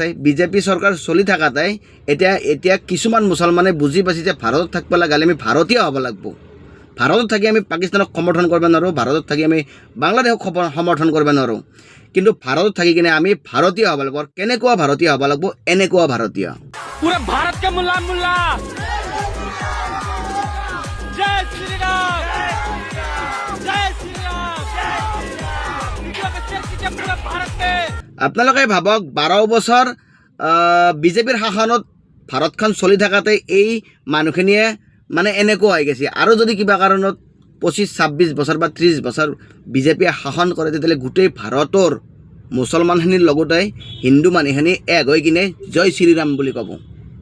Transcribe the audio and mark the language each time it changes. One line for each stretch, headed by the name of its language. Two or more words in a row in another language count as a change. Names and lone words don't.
Assamese: বিজেপি চৰকাৰ চলি থকাতে এতিয়া কিছুমান মুছলমানে বুজি পাইছে যে ভাৰতত থাকিব লাগে, আমি ভাৰতীয় হ'ব লাগিব। ভাৰতত থাকি আমি পাকিস্তানক সমৰ্থন কৰিব নোৱাৰোঁ, ভাৰতত থাকি আমি বাংলাদেশক সমৰ্থন কৰিব নোৱাৰোঁ, কিন্তু ভাৰতত থাকি কিনে আমি ভাৰতীয় হ'ব লাগিব। কেনেকুৱা ভাৰতীয় হ'ব লাগিব? এনেকুৱা ভাৰতীয়।
Hindi: पूरे भारत के मुल्ला मुल्ला जय श्री राम जय श्री राम पूरे भारत के
Assamese: আপোনালোকে ভাবক 12 বছৰ বিজেপিৰ শাসনত ভাৰতখন চলি থকাতে এই মানুহখিনিয়ে মানে এনেকুৱা হৈ গৈছে। আৰু যদি কিবা কাৰণত 25-26 বছৰ বা 30 বছৰ বিজেপিয়ে শাসন কৰে তেতিয়াহ'লে গোটেই ভাৰতৰ মুছলমানখিনিৰ লগতে হিন্দু মানুহখিনি এক হৈ কিনে জয় শ্ৰীৰাম বুলি ক'ব।